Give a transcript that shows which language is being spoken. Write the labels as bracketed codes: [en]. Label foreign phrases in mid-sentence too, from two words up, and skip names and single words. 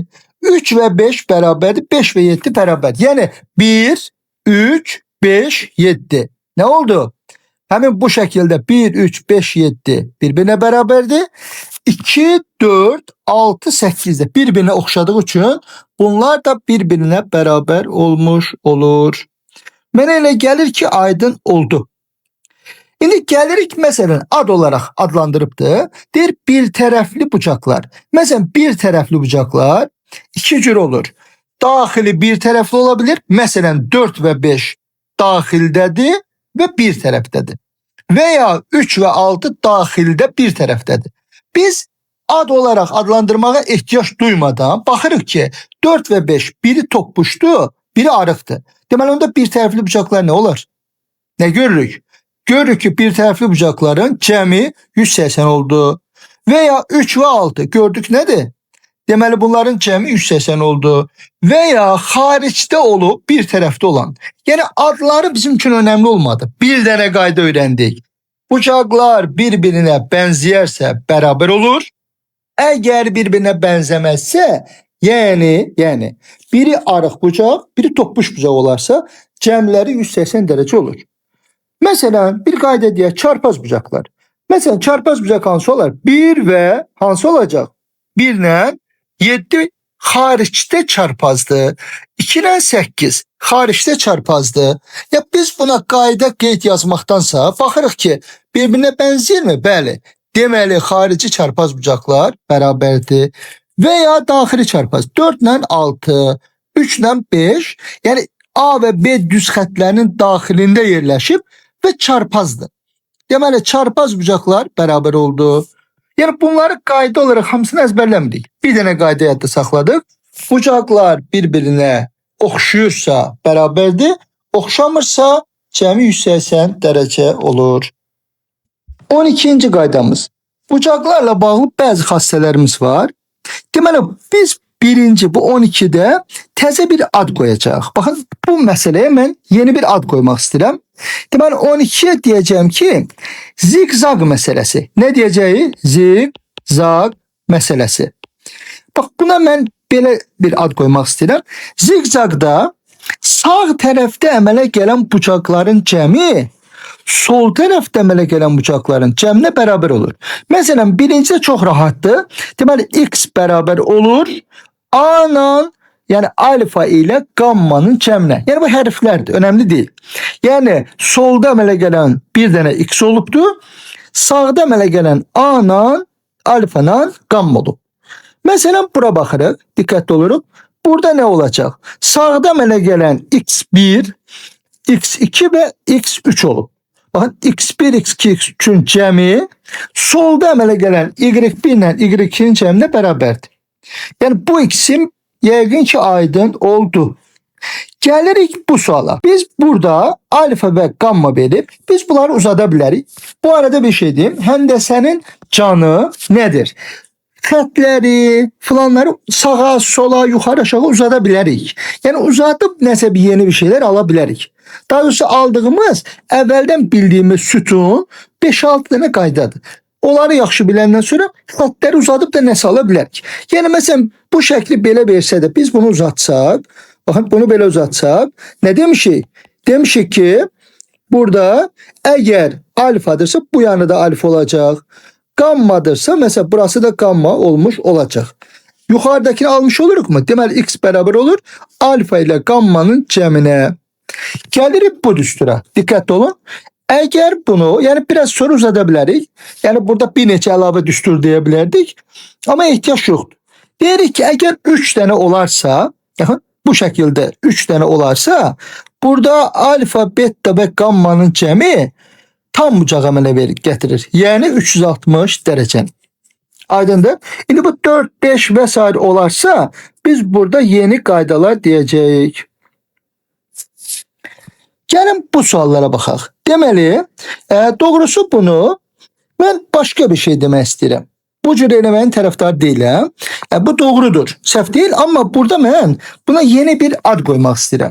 [tr] 3 ve 5 beraberdir. 5 ve 7 beraber. Yani 1, 3, 5, 7. Ne oldu? Hemen bu şekilde 1, 3, 5, 7 birbirine beraberdi. 2, 4, 6, 8 de birbirine oxşadığı için bunlar da birbirine beraber olmuş olur. [az] Mənə elə gəlir ki, aydın oldu. İndi gəlirik məsələn ad olarak adlandırıbdır. Deyir bir tərəfli bucaklar. Məsələn bir tərəfli bucaklar iki cür olur. Daxili bir tərəfli olabilir. Məsələn 4 ve 5 daxildədir ve bir tərəfdədir. Veya 3 ve 6 daxildə bir tərəfdədir. [tr] Biz ad olarak adlandırmağa ihtiyaç duymadan baxırıq ki 4 ve 5 biri toqquşdu, biri arıqdır. [az] Deməli onda bir tərəfli bucaklar ne olur? [tr] Ne görürük? [az] Görürük ki bir tərəfli bucakların cəmi 180 oldu. [tr] Veya 3 ve 6 gördük nedir? [az] Deməli bunların cəmi 180 oldu. Veya xaricdə olub bir tərəfdə olan. Yəni adları bizim için önemli olmadı. Bir dənə qayda öyrəndik. [tr] Bucaklar birbirine benzəyərsə beraber olur. Eğer birbirine benzemezse yani biri arıq bucak, biri toppuş bucak olarsa cəmləri 180 derece olur. Mesela bir qayda diye çarpaz bucaklar. [az] Mesela çarpaz bucak hansı olar? 1 ve hansı olacak? 1 ilə 7 xaricdə çarpazdı. 2 ilə 8 xaricdə çarpazdı. Ya biz buna qayda qeyd yazmaqdansa baxırıq ki birbirine benzəyirmi? Bəli. Deməli xarici çarpaz bucaklar beraberdir. Veya daxili çarpaz 4 ilə 6, 3 ilə 5 yani A ve B düz xətlərinin daxilində yerləşib ve çarpazdır. Deməli çarpaz bucaklar beraber oldu. Yani bunları qayda olarak hamısını ezberlemedik. Bir tane qayda yadda saxladıq. [tr] Bucaklar birbirine oxşuyursa beraberdir. [az] Oxşamırsa cəmi 180 derece olur. 12. qaydamız. Bucaklarla bağlı bazı xassələrimiz var. Deməli biz birinci bu 12'de təzə bir ad koyacağıq. [tr] Bakın bu meseleye ben yeni bir ad koymak istedim. Deməli 12'ye diyeceğim ki zigzag meselesi. Ne diyeceği? Zigzag meselesi. Bak buna ben belə bir ad koymak istedim. [az] Zigzagda sağ tərəfdə əmələ gələn bucakların cəmi sol tərəfdə əmələ gələn bucakların cəminə beraber olur. Mesela birincisi çok rahattı. Deməli x beraber olur A'nın yani alfa ile gammanın cəminə. [tr] Yani bu hərflərdir, önemli değil. [az] Yani solda əmələ gələn bir dənə x olubdu. Sağda əmələ gələn A'nın alfanın gamma olub. Mesela bura baxırıq, diqqətli oluruq. [tr] Burada ne olacak? [az] Sağda əmələ gələn x1, x2 ve x3 olub. Bakın x1, x2, x3'ün cəmi solda əmələ gələn y1 ilə y2'nin cəminə bərabərdir. Yani bu ikisi yəqin ki aydın oldu. [tr] Gelirik bu suala. [az] Biz burada alfa ve gamma verip biz bunları uzada bilərik. [tr] Bu arada bir şey diyeyim. [az] Həndəsənin canı nedir? Xətləri, falanları sağa, sola, yuxarı, aşağı uzada bilərik. Yani uzatıp nəsə bir yeni bir şeyler ala bilərik. Daha doğrusu aldığımız əvvəldən bildiyimiz sütun 5-6 dənə qaydadır. Onları yaxşı biləndən sonra xətləri uzadıb da nəsə ala bilərik. Yəni məsələn bu şəkli belə versə də biz bunu uzatsaq, bakın bunu belə uzatsaq, nə demişik? [tr] Demişik ki burada eğer alfadırsa bu yanı da alfa olacak. Gammadırsa mesela burası da gamma olmuş olacak. Yukarıdakini almış oluruz mu? Deməli x beraber olur alfa ile gammanın cəminə. Gelirik bu düstura. Dikkatli olun. Eğer bunu yani biraz soru uzada bilərik. [az] Yani burada bir neçə əlavə düstur deyə bilərdik. [tr] Ama ihtiyaç yoktur. Deyirik ki eğer 3 tane olarsa bu şekilde 3 tane olarsa burada alfa, beta ve gammanın cəmi tam bucaq əmələ getirir. Yani 360 derece. Aydındır. Şimdi bu 4, 5 vesaire olarsa biz burada yeni qaydalar diyeceğiz. [az] Gəlin bu suallara baxaq. Deməli, doğrusu bunu mən başqa bir şey demək istəyirəm. Bu cür eləməyin tərəfdarı deyiləm. Bu doğrudur, səhv deyil, amma burada mən buna yeni bir ad qoymaq istəyirəm.